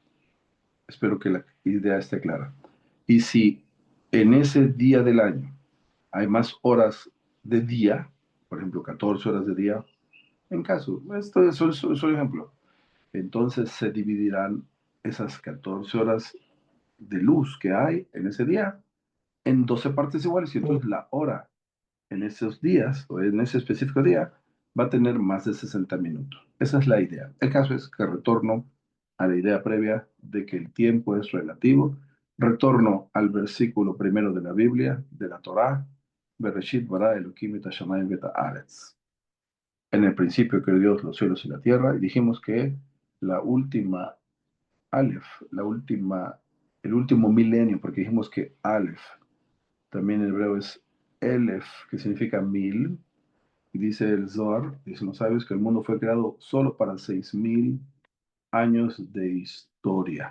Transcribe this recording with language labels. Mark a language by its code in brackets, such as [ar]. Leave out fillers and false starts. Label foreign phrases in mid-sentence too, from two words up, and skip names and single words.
[es] Espero que la idea esté clara. Y si en ese día del año hay más horas de día, por ejemplo, 14 horas de día, en caso, esto es un ejemplo, entonces se dividirán esas 14 horas de luz que hay en ese día en 12 partes iguales y entonces la hora en esos días o en ese específico día va a tener más de 60 minutos. Esa es la idea. El caso es que retorno a la idea previa de que el tiempo es relativo. Retorno al versículo primero de la Biblia, de la Torá, [he] בראשית ברא אלהים את השמים ואת הארץ. [es] En el principio creó Dios los cielos y la tierra, y dijimos que la última Aleph, el último milenio, porque dijimos que Aleph también en hebreo es Elef, que significa mil, y dice el Zohar, dicen los sabios, que el mundo fue creado solo para 6000 años de historia.